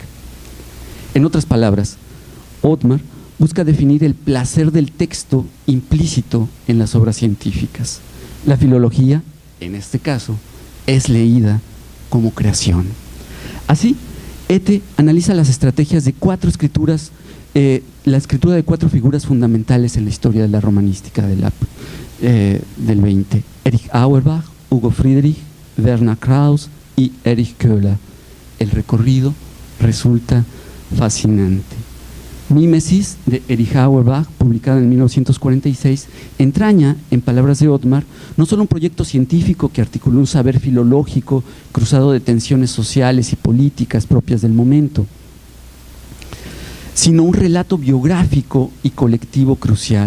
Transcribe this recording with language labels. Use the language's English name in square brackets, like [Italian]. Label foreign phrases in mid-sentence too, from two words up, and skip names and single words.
[Spanish] En otras palabras, Othmar busca definir el placer del texto implícito en las obras científicas. La filología, en este caso, es leída como creación. Así, Ete analiza las estrategias de cuatro escrituras, la escritura de cuatro figuras fundamentales en la historia de la romanística del 20. Erich Auerbach, Hugo Friedrich, Werner Krauss y Erich Köhler. El recorrido resulta fascinante. Mímesis, de Erich Auerbach, publicada en 1946, entraña, en palabras de Othmar, no solo un proyecto científico que articuló un saber filológico cruzado de tensiones sociales y políticas propias del momento, sino un relato biográfico y colectivo crucial.